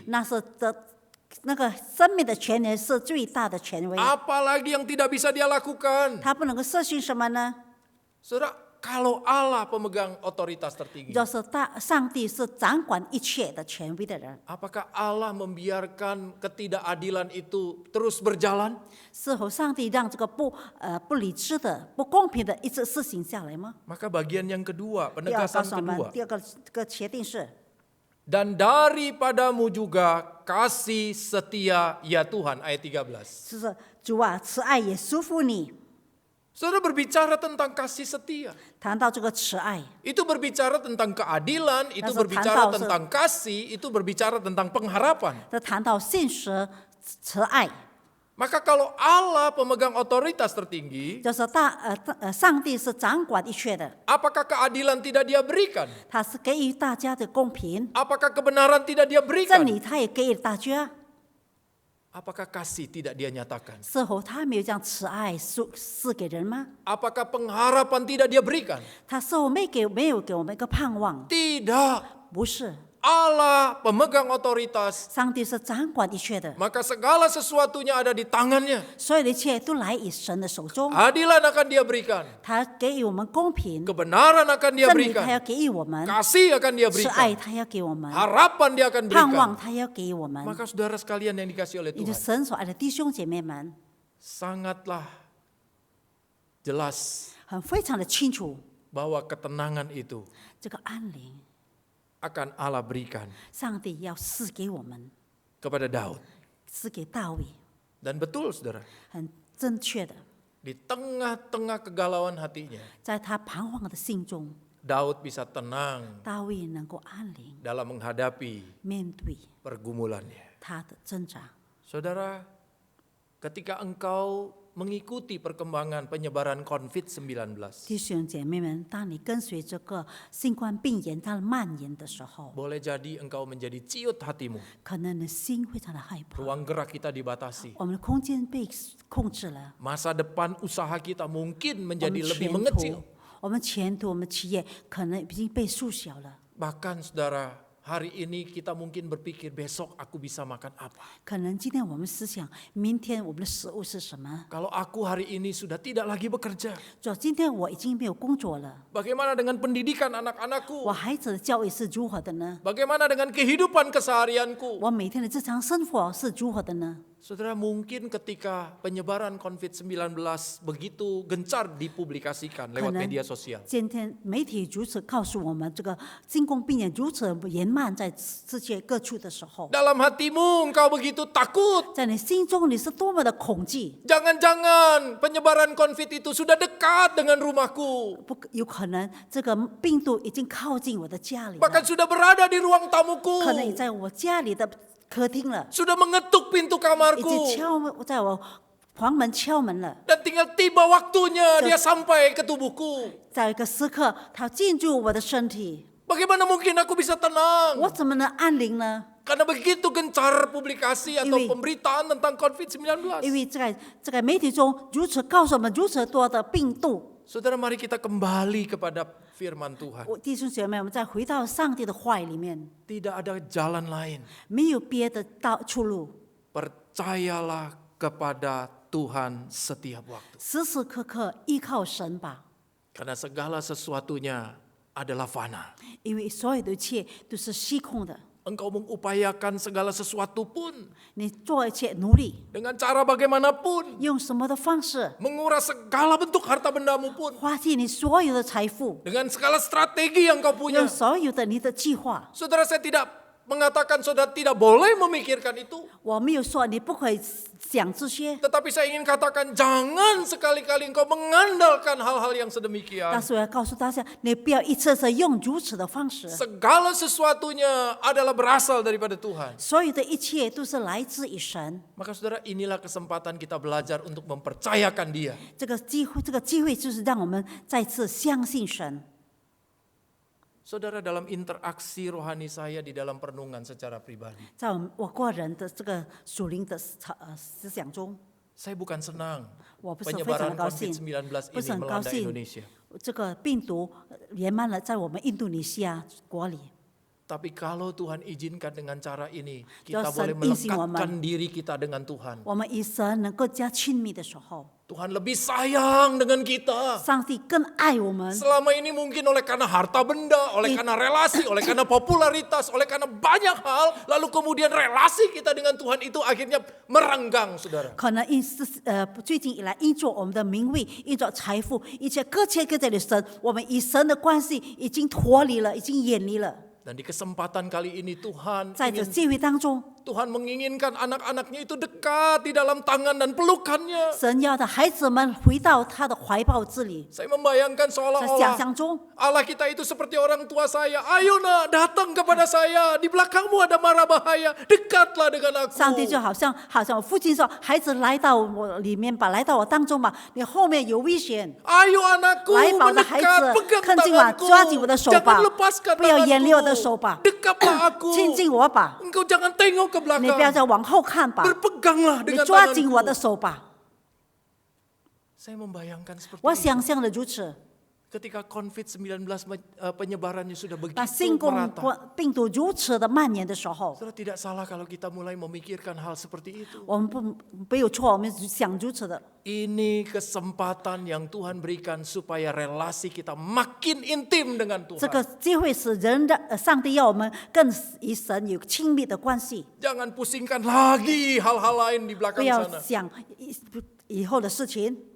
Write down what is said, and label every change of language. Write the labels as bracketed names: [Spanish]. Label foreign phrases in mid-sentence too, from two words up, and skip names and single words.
[Chinese] 那是那个生命的权能是最大的权威， [Indonesian] apalagi yang tidak bisa dia lakukan? [Chinese] 他不能够实行什么呢？ [Indonesian] Saudara, kalau Allah pemegang otoritas tertinggi, [Chinese] 就是上帝是掌管一切的权威的人， [Indonesian] apakah Allah membiarkan ketidakadilan itu terus berjalan? [Chinese] 是否上帝让这个不理智的、不公平的一直实行下来吗？ [Indonesian] Maka bagian yang kedua, [Chinese] 第二告 [Indonesian] penegasan [Chinese] 诉我们， [Indonesian] kedua. [Chinese] 第二个决定是， [Indonesian] Dan daripadamu juga kasih setia ya Tuhan, ayat 13. [Chinese] 就是主啊，慈爱也束缚你。 [Indonesian] Saudara berbicara tentang kasih setia. [Chinese] 谈到这个慈爱， [Indonesian] Itu berbicara tentang keadilan, itu Langsung berbicara tantau, tentang kasih, itu berbicara tentang pengharapan. [Chinese] 这谈到信实、慈爱， [Indonesian] Maka kalau Allah pemegang otoritas tertinggi, [Chinese] 就是上帝是掌管一切的， [Indonesian] apakah keadilan tidak dia berikan? [Chinese] 他是给予大家的公平， [Indonesian] Apakah kebenaran tidak dia [Chinese] 真 [Indonesian] berikan? [Chinese] 理他也给予大家。 [Indonesian] Apakah kasih tidak dia nyatakan? [Chinese] 是否他没有将慈爱赐给人吗？ [Indonesian] Apakah pengharapan tidak dia berikan? [Chinese] 他是否没有给我们一个盼望？ [Indonesian] Tidak. [Chinese] 不是， [Indonesian] Allah pemegang otoritas, [Chinese] 上帝是掌管一切的， [Indonesian] maka segala sesuatunya ada di tangannya. [Chinese] 所有的一切都来于神的手中。 [Indonesian] Keadilan akan dia berikan, [Chinese] 他给予我们公平， [Indonesian] kebenaran akan dia [Chinese] 真理他 [Indonesian] berikan, [Chinese] 要给予我们， [Indonesian] kasih akan dia [Chinese] 是爱 [Indonesian] berikan, [Chinese] 他要给我们， [Indonesian] harapan dia akan [Chinese] 盼望 [Indonesian] berikan. [Chinese] 他要给予我们。 [Indonesian] Maka saudara sekalian yang dikasih oleh [Chinese] 你的 [Indonesian] Tuhan, [Chinese] 神所爱的弟兄姐妹们， [Indonesian] sangatlah jelas [Chinese] 非常的清楚， [Indonesian] bahwa ketenangan itu [Chinese] 这个安宁， [Indonesian] akan Allah berikan [Chinese] 上帝要赐给我们， [Indonesian] kepada Daud. [Chinese] 赐给大卫， [Indonesian] Dan betul saudara, [Chinese] 很正确的， [Indonesian] di tengah-tengah kegalauan hatinya, [Chinese] 在他彷徨的心中， [Indonesian] Daud bisa tenang [Chinese] 大卫能够安宁 [Indonesian] dalam menghadapi [Chinese] 面对 [Indonesian] pergumulannya. [Chinese] 他的挣扎。 [Indonesian] Saudara, ketika engkau mengikuti perkembangan penyebaran COVID-19, [Chinese] 弟兄姐妹们，当你跟随这个新冠病炎它的蔓延的时候， [Indonesian] boleh jadi engkau menjadi ciut hatimu. [Chinese] 可能你的心非常的害怕， [Indonesian] Ruang gerak kita dibatasi. [Chinese] 我们的空间被控制了， [Indonesian] Masa depan usaha kita mungkin [Chinese] 我们 [Indonesian] menjadi lebih [Chinese] 前 [Indonesian] mengecil. [Chinese] 途，我们前途，我们企业可能已经被缩小了。 [Indonesian] Bahkan saudara, hari ini kita mungkin berpikir besok aku bisa makan apa. [Chinese] 可能今天我们思想，明天我们的食物是什么？ [Indonesian] Kalau aku hari ini sudah tidak lagi bekerja, [Chinese] 主，今天我已经没有工作了， [Indonesian] bagaimana dengan pendidikan [Chinese] 我 [Indonesian] anak-anakku? [Chinese] 孩子的教育是如何的呢？ [Indonesian] Bagaimana dengan kehidupan keseharianku? [Chinese] 我每天的日常生活是如何的呢？ [Indonesian] Saudara, mungkin ketika penyebaran COVID-19 begitu gencar dipublikasikan lewat Karena- media sosial, [Chinese] 今天媒体如此告诉我们，这个新冠病炎如此延漫在世界各处的时候， [Indonesian] dalam hatimu engkau begitu takut. [Chinese] 在你心中你是多么的恐惧。 [Indonesian] Jangan-jangan penyebaran COVID itu sudah dekat dengan rumahku. [Chinese] 不，有可能这个病毒已经靠近我的家里了， [Indonesian] Bahkan sudah berada di ruang tamuku. [Chinese] 可能也在我家里的客厅了， [Indonesian] Sudah mengetuk pintu [Chinese] 已经 [Indonesian] kamarku. [Chinese] 在我房门敲门了。 [Indonesian] Dan tinggal tiba waktunya dia sampai ke tubuhku. [Chinese] 在一个时刻，它进入我的身体， [Indonesian] Bagaimana mungkin aku bisa tenang? [Chinese] 我怎么能安宁呢？ [Indonesian] Karena begitu gencar publikasi atau Iwi. pemberitaan tentang [Chinese] 因 [Indonesian] COVID-19. [Chinese] 为在这个媒体中如此告诉我们如此多的病毒。 [Indonesian] Saudara, mari kita kembali kepada firman Tuhan. [Chinese] 我弟兄姐妹，我们再回到上帝的话语里面， [Indonesian] Tidak ada jalan lain. [Chinese] 没有别的出路， [Indonesian] Percayalah kepada Tuhan setiap waktu. [Chinese] 时时刻刻依靠神吧， [Indonesian] Karena segala sesuatunya adalah fana. [Chinese] 因为所有的一切都是虚空的。 [Indonesian] Engkau mengupayakan segala sesuatu pun [Chinese] 你做一切努力， [Indonesian] dengan cara bagaimanapun, [Chinese] 用什么的方式 [Indonesian] menguras segala bentuk harta bendamu pun [Chinese] 花尽你所有的财富， [Indonesian] dengan segala strategi yang kau punya. [Chinese] 用所有的你的计划。 [Indonesian] Saudara, saya tidak mengatakan saudara tidak boleh memikirkan itu. [Chinese] 我没有说你不可以想这些， [Indonesian] Tetapi saya ingin katakan jangan sekali-kali engkau mengandalkan hal-hal yang sedemikian. [Chinese] 但是我要告诉大家，你不要一次次用如此的方式。 [Indonesian] Segala sesuatunya adalah berasal daripada Tuhan. [Chinese] 所有的一切都是来自于神。 [Indonesian] Maka saudara, inilah kesempatan kita belajar untuk mempercayakan Dia. [Chinese] 这个机会就是让我们再次相信神。 [Indonesian] Saudara, dalam interaksi rohani saya di dalam perenungan secara pribadi, [Chinese] 在我个人的这个属灵的思想中， [Indonesian] saya bukan senang [Chinese] 我不是非常的 [Indonesian] penyebaran [Chinese] 高兴， [Indonesian] COVID-19 [Chinese] 不是 [Indonesian] ini [Chinese] 很高 [Indonesian] melanda [Chinese] 兴 [Indonesian] Indonesia. [Chinese] 这个病毒延漫了在我们印度尼西亚国里。 [Indonesian] Tapi kalau Tuhan izinkan dengan cara ini, kita Kalau boleh Tuhan izin melekatkan diri kita dengan Tuhan. [Chinese] 我们与神能够加亲密的时候， [Indonesian] Tuhan lebih sayang dengan kita. [Chinese] 上帝更爱我们。 [Indonesian] Selama ini mungkin oleh karena harta benda, oleh karena relasi, oleh karena popularitas, oleh karena banyak hal, lalu kemudian relasi kita dengan Tuhan itu akhirnya merenggang, saudara. [Chinese] 可能最近以来，因着我们的名位，因着财富，一切各切各在的神，我们与神的关系已经脱离了，已经远离了。 [Indonesian] Dan di kesempatan kali ini Tuhan [Chinese] 在这机会当中， [Indonesian] Tuhan menginginkan anak-anaknya itu dekat di dalam tangan dan pelukannya. [Chinese] 神要的孩子们回到他的怀抱之里。 [Indonesian] Saya membayangkan [Chinese] 在想 [Indonesian] seolah-olah [Chinese] 象中， [Indonesian] Allah kita itu seperti orang tua saya. Ayo nak, datang kepada saya. Di belakangmu ada mara bahaya. Dekatlah dengan aku. [Chinese] 上帝就好像我父亲说：“孩子来到我里面吧，来到我当中吧，你后面有危险。 [Indonesian] Ayo anakku [Chinese] 来吧，我的孩 [Indonesian] mendekat, [Chinese] 子， [Indonesian] pegang [Chinese] 看近吧， [Indonesian] tanganku. [Chinese] 抓紧我的手吧 [Indonesian] Jangan lepaskan， [Chinese] 不要远离我的 [Indonesian] tanganku. [Chinese] 手吧， [Indonesian] Dekatlah aku. [Chinese] 亲近我吧， [Indonesian] Engkau jangan tengok ke [Chinese] 你不要 [Indonesian] belakang. [Chinese] 再往后看吧， [Indonesian] Berpeganglah [Chinese] 你 [Indonesian] dengan [Chinese] 抓紧我的 [Indonesian] tanganku. [Chinese] 手吧。” [Indonesian] Saya membayangkan seperti [Chinese] 我 [Indonesian] itu. [Chinese] 想象的如此， [Indonesian] Ketika COVID-19 penyebarannya sudah [Chinese] 当 [Indonesian] begitu [Chinese] 新冠 [Indonesian] merata. [Chinese] 病毒如此的蔓延的时候， [Indonesian] Saudara, tidak salah kalau kita mulai memikirkan hal seperti itu. [Chinese] 我们没有错，我们想如此的。 [Indonesian] Ini kesempatan yang Tuhan berikan supaya relasi kita makin intim dengan [Chinese] 这个 [Indonesian] Tuhan. [Chinese] 机会使上帝要我们更与神有亲密的关系， [Indonesian] Jangan pusingkan lagi hal-hal lain di [Chinese] 不 [Indonesian] belakang [Chinese] 要 [Indonesian] sana. [Chinese] 想以后的事情。